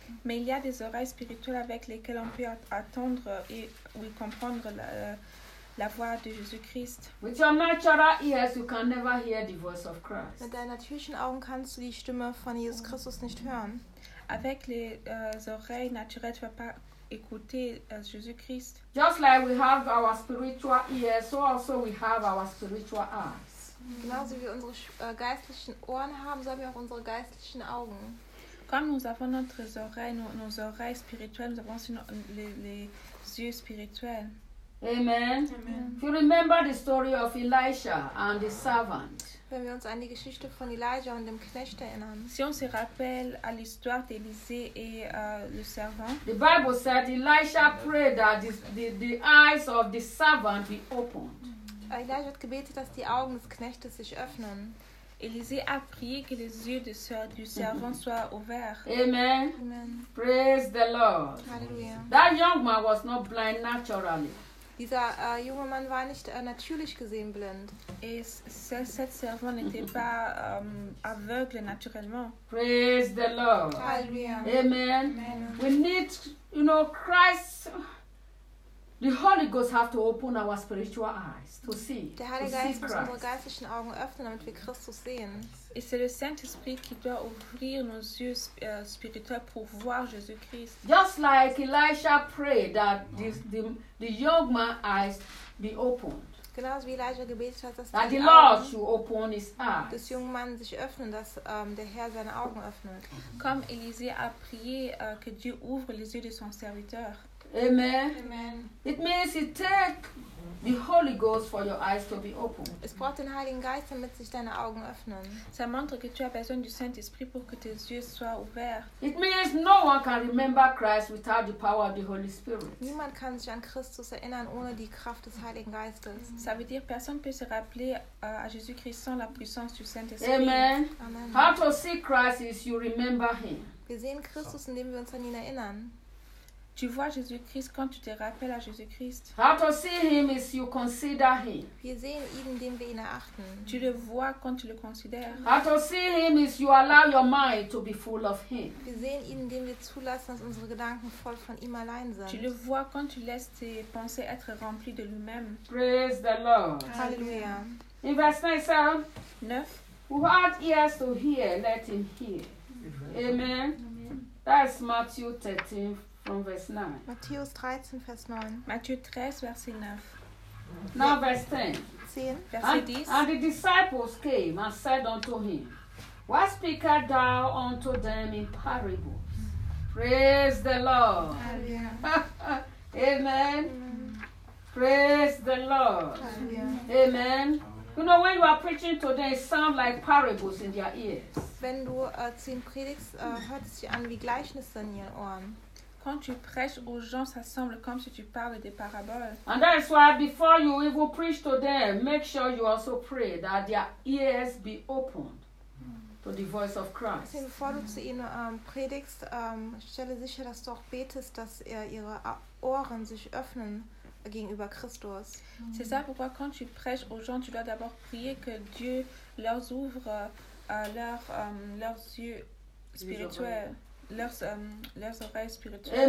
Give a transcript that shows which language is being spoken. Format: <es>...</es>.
<fr>Mais il y a des oreilles spirituelles avec lesquelles on peut attendre et oui, comprendre la voix de Jésus Christ.</fr> <en>With your natural ears, you can never hear the voice of Christ.</en> <de>Mit deinen natürlichen Augen kannst du die Stimme von Jesus Christus nicht hören.</de> <fr>Avec les oreilles naturelles, tu ne vas pas écouter Jésus-Christ.</fr> <en>Just like we have our spiritual ears, so also we have our spiritual eyes.</en> <de>Genauso wie unsere geistlichen Ohren haben, so haben wir auch unsere geistlichen Augen.</de> <fr>Comme nous avons notre oreille, nos oreilles spirituelles, nous avons aussi les yeux spirituels. Amen. Amen.</fr> <en>If you remember the story of Elisha and the servant.</en> <de>Wenn wir uns an die Geschichte von Elijah und dem Knecht erinnern.</de> <fr>Si on se rappelle à l'histoire d'Élisée et le servant.</fr> <en>The Bible said Elisha prayed that the eyes of the servant be opened.</en> <de>Elijah hat gebetet, dass die Augen des Knechtes sich öffnen.</de> <fr>Élisée a prié que les yeux du servant soient ouverts. Amen. Amen.</fr> <en>Praise the Lord. Hallelujah. That young man was not blind naturally.</en> <de>Dieser junge Mann war nicht natürlich gesehen blind.</de> <fr>Et cet servant n'était pas aveugle naturellement.</fr> <en>Praise the Lord. Alleluia. Amen. We need, you know, Christ. The Holy Ghost have to open our spiritual eyes to see.</en> <de>Der Heilige Geist muss unsere geistlichen Augen öffnen, damit wir Christus sehen.</de> <fr>Et c'est le Saint-Esprit qui doit ouvrir nos yeux spirituels pour voir Jésus-Christ.</fr> <en>Just like Elisha prayed that the young man's eyes be opened.</en> <de>Genauso wie Elisha gebetet hat, dass</de> <en>the Lord should open his eyes.</en> <de>Des jungen Mannes sich öffnen, dass der Herr seine Augen öffnet.</de> <fr>Comme Élisée a prié que Dieu ouvre les yeux de son serviteur. Amen. Amen.</fr> <en>It means it takes the Holy Ghost for your eyes to be opened.</en> <de>Es braucht den Heiligen Geist, damit sich deine Augen öffnen.</de> <fr>Ça montre que tu as besoin du Saint-Esprit pour que tes yeux soient ouverts.</fr> <en>It means no one can remember Christ without the power of the Holy Spirit.</en> <de>Niemand kann sich an Christus erinnern ohne die Kraft des Heiligen Geistes.</de> <fr>Ça veut dire personne peut se rappeler à Jésus-Christ sans la puissance du Saint-Esprit. Amen. Amen.</fr> <en>How to see Christ is you remember him.</en> <de>Wir sehen Christus, indem wir uns an ihn erinnern.</de> <fr>Tu vois Jésus-Christ quand tu te rappelles à Jésus-Christ.</fr> <en>How to see him is you consider him.</en> <de>Wir sehen ihn, indem wir ihn erachten.</de> <fr>Tu le vois quand tu le considères.</fr> <en>How to see him is you allow your mind to be full of him.</en> <de>Wir sehen ihn, indem wir zulassen, dass unsere Gedanken voll von ihm allein sind.</de> <fr>Tu le vois quand tu laisses tes pensées être remplies de lui-même.</fr> <en>Praise the Lord. Alléluia. In verse 9. Who had ears to hear, let him hear. Amen. Amen. That's Matthew 13. From verse 9.</en> <de>Matthäus 13, Vers 9.</de> <fr>Matthieu 13, Vers 9.</fr> <en>Now verse 10. 10. Verse 10. And the disciples came and said unto him, why speakest thou unto them in parables? Praise the Lord. Hallelujah. Amen. Mm-hmm. Praise the Lord. Hallelujah. Amen. You know, when you are preaching today, it sounds like parables in their ears.</en> <de>Wenn du zu ihnen predigst, hört es sich an wie Gleichnisse in ihren Ohren.</de> <fr>Quand tu prêches aux gens, ça semble comme si tu parles des paraboles.</fr> <en>And that is why before you even preach to them, make sure you also pray that their ears be opened to the voice of Christ.</en> <de>Deswegen, bevor du zu ihnen predigst, stelle sicher, dass du auch betest, dass ihre Ohren sich öffnen gegenüber Christus.</de> <fr>C'est ça pourquoi quand tu prêches aux gens, tu dois d'abord prier que Dieu leur ouvre leurs yeux spirituels. Leurs oreilles spirituelles.</fr>